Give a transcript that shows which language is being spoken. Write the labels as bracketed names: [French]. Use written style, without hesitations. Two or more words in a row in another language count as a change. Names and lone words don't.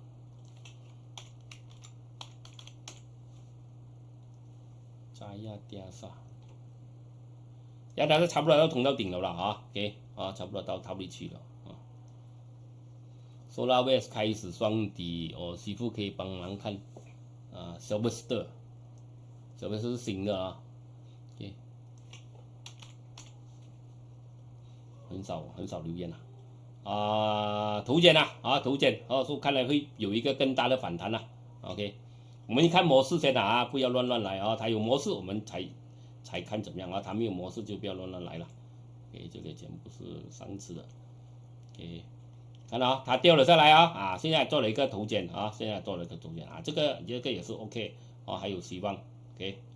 [Chinese] ，Jaya Jasa， Jaya Jasa 差不多要通到頂了啦啊 ，OK 啊，差不多到top裡去了啊。SolarWest 開始雙底，哦，師傅可以幫忙看啊 ，Silverster 是新的啊 ，OK， 很少留言啊。頭肩啊，頭肩，說看來會有一個更大的反彈啦。OK，我們一看模式先啊，不要亂來啊。它有模式我們才看怎麼樣啊，它沒有模式就不要亂來了。OK， 這個全部是上次的。OK， 看到它掉了下來啊，現在做了一個頭肩啊，現在做了一個頭肩啊，這個也是 OK 啊，還有希望。OK，